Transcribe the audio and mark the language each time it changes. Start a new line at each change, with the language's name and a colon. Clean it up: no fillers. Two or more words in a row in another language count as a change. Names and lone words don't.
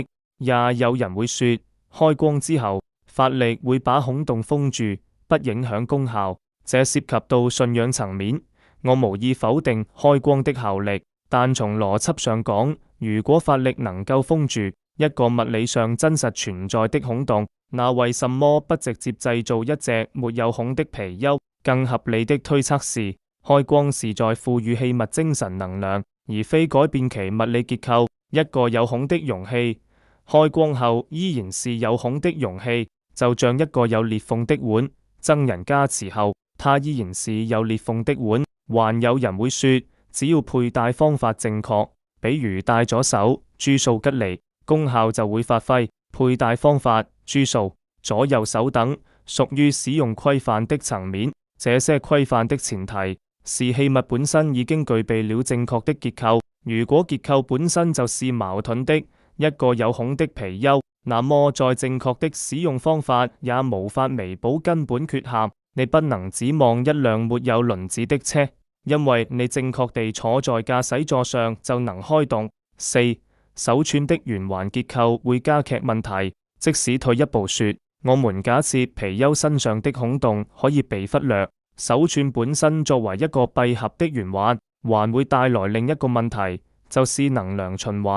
Chinese: 也有人會說，開光之後，法力會把孔洞封住，不影響功效。這涉及到信仰層面，我無意否定開光的效力，但從邏輯上講，如果法力能夠封住一個物理上真實存在的孔洞，那為什麼不直接製造一隻沒有孔的貔貅？更合理的推測是，開光是在賦予器物精神能量，而非改變其物理結構。一個有孔的容器，開光後依然是有孔的容器，就像一個有裂縫的碗，僧人加持後，它依然是有裂縫的碗。還有人會說，只要佩戴方法正確，比如戴左手、諸數吉利，功效就會發揮。佩戴方法、諸數、左右手等，屬於使用規範的層面。這些規範的前提是器物本身已經具備了正確的結構。如果結構本身就是矛盾的，一個有孔的貔貅，那麼在正確的使用方法也無法彌補根本缺陷。你不能指望一輛沒有輪子的車，因為你正確地坐在駕駛座上就能開動。四、手串的圓環結構會加劇問題。即使退一步說，我們假設貔貅身上的孔洞可以被忽略，手串本身作為一個閉合的圓環，還會帶來另一個問題，就是能量循環。